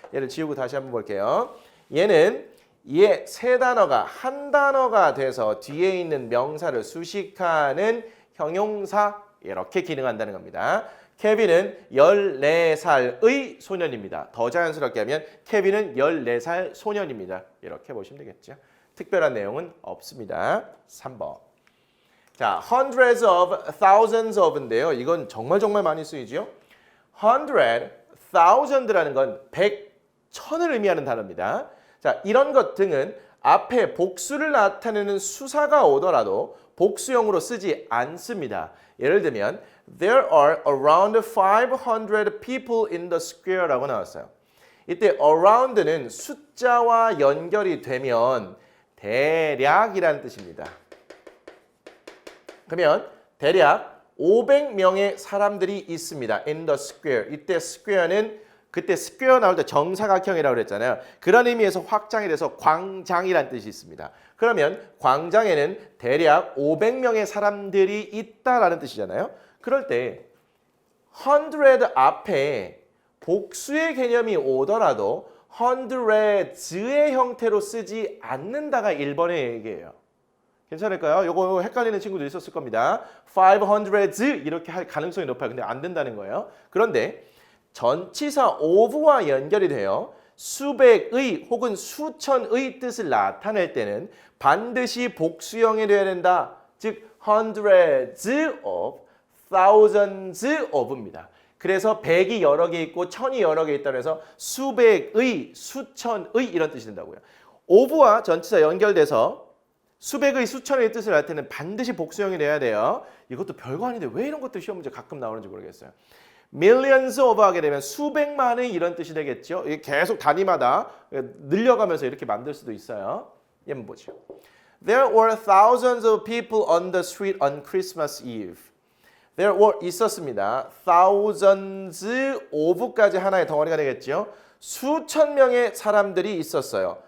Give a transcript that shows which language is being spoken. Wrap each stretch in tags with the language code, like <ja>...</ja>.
<ko>얘를 지우고 다시 한번 볼게요. 얘는 얘 세 단어가 한 단어가 돼서 뒤에 있는 명사를 수식하는 형용사 이렇게 기능한다는 겁니다. 케빈은 14살의 소년입니다. 더 자연스럽게 하면 케빈은 14살 소년입니다. 이렇게 보시면 되겠죠. 특별한 내용은 없습니다. 3번. 자, hundreds of, thousands of인데요. 이건 정말 많이 쓰이죠. hundred, thousand라는 건 100, 1000을 의미하는 단어입니다. 자, 이런 것 등은 앞에 복수를 나타내는 수사가 오더라도 복수형으로 쓰지 않습니다. 예를 들면</ko> <en>There are around 500 people in the square</en> <ko>라고 나왔어요. 이때 around는 숫자와 연결이 되면 대략이라는 뜻입니다. 그러면 대략 500명의 사람들이 있습니다.</ko> <en>in the square.</en> <ko>이때 square는 그때 square 나올 때 정사각형이라고 그랬잖아요. 그런 의미에서 확장이 돼서 광장이라는 뜻이 있습니다. 그러면 광장에는 대략 500명의 사람들이 있다라는 뜻이잖아요. 그럴 때 100 앞에 복수의 개념이 오더라도 hundreds의 형태로 쓰지 않는다가 1번의 얘기예요. 괜찮을까요? 요거 헷갈리는 친구도 있었을 겁니다. 500s 이렇게 할 가능성이 높아요. 근데 안 된다는 거예요. 그런데 전치사 of와 연결이 돼요. 수백의 혹은 수천의 뜻을 나타낼 때는 반드시 복수형이 되어야 된다. 즉 hundreds of, thousands of입니다. 그래서 100이 여러 개 있고 1000이 여러 개 있다고 해서 수백의, 수천의 이런 뜻이 된다고요. of와 전치사 연결돼서 수백의, 수천의 뜻을 할 때는 반드시 복수형이 돼야 돼요. 이것도 별거 아닌데 왜 이런 것도 시험 문제 가끔 나오는지 모르겠어요. millions of 하게 되면 수백만의 이런 뜻이 되겠죠. 이게 계속 단위마다 늘려가면서 이렇게 만들 수도 있어요. 한번 보죠.</ko> <en>There were thousands of people on the street on Christmas Eve. There were</en> <ko>있었습니다. thousands of까지 하나의 덩어리가 되겠죠. 수천 명의 사람들이 있었어요.</ko>